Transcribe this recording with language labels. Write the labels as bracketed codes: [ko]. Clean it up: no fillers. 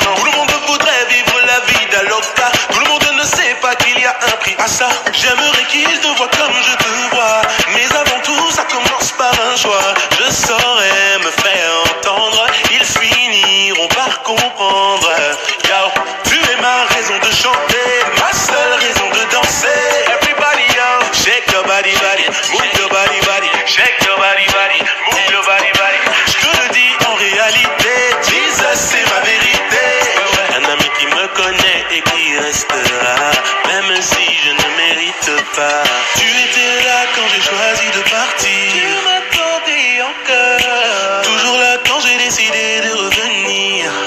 [fr] Tout le monde voudrait vivre la vie d'Aloca, tout le monde ne sait pas qu'il y a un prix à ça. J'aimerais qu'ils te voient comme je te vois, mais avant tout ça commence par un choix. Je saurais me faire entendre, ils finiront par comprendre. Yo, tu es ma raison de chanter, ma seule raison de danser. [en] Everybody yo, shake your body, body, move your body, body, shake your body, body, move your body, body. [fr] Je te le dis en réalité, Jesus c'est ma vérité. Un ami qui me connaît et qui restera, même si je ne mérite pas. Tu étais là quand j'ai choisi de partir, tu m'attendais encore, toujours là quand j'ai décidé de revenir.